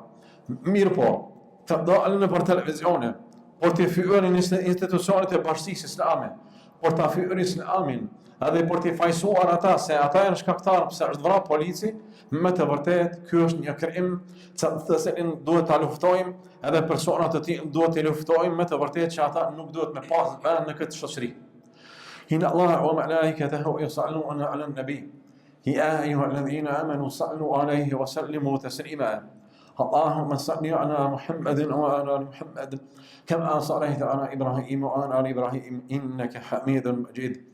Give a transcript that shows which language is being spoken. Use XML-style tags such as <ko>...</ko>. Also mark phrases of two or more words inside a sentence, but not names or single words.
<sq>Mirë po, të dalën nëpër televizione, por të fyerin institucionet e Bashkisë Islame, por ta fyerin islamin, edhe por të fajsuar ata se ata janë shkaktarë pse është vrarë polici, me të vërtetë ky është një krim të cilin duhet ta luftojmë, edhe personat të tillë duhet të luftojmë me të vërtetë që ata nuk duhet me pas vend në këtë shoqëri.</sq> <ar>إن الله وملائكته يصلون على النبي. يا أيها الذين آمنوا صلوا عليه وسلموا تسليما. اللهم صل على محمد وعلى ال محمد كما صليت على ابراهيم وعلى ال ابراهيم انك حميد مجيد.</ar>